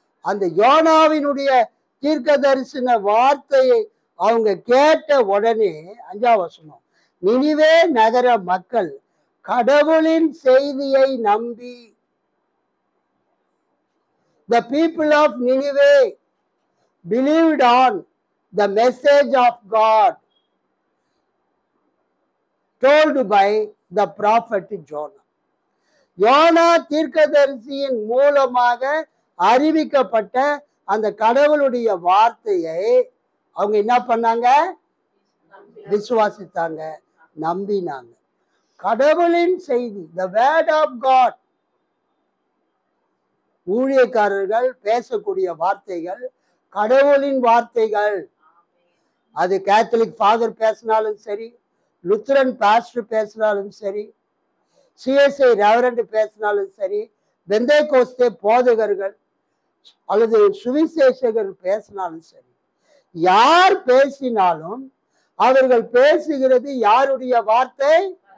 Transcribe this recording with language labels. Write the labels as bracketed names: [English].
[Tamil] அந்த யோனாவினுடைய தீர்க்க தரிசன வார்த்தையை அவங்க கேட்ட உடனே 5ஆம் வசனம், நினிவே நகர மக்கள் கடவுளின் செய்தியை நம்பி, [English] the people of Nineveh believed on the message of God told by the prophet Jonah. [Tamil] YONO தீர்க்கதரிசியின் மூலமாக அறிவிக்கப்பட்ட அந்த கடவுளுடைய வார்த்தையை அவங்க என்ன பண்ணாங்க? விசுவாசித்தாங்க, நம்பினாங்க. கடவுளின் செய்தி, [English] the word of God. [Tamil] ஊழியக்காரர்கள் பேசக்கூடிய வார்த்தைகள் கடவுளின் வார்த்தைகள். அது கேத்தலிக் ஃபாதர் பேசினாலும் சரி, லுத்தரன் பாஸ்டர் பேசினாலும் சரி, சிஎஸ்ஐ ரெவரண்ட் பேசினாலும் சரி, பெந்தேகோஸ்தே போதகர்கள் அல்லது சுவிசேஷகர் பேசினாலும் சரி, யார் பேசினாலும் அவர்கள் பேசுகிறது யாருடைய வார்த்தை?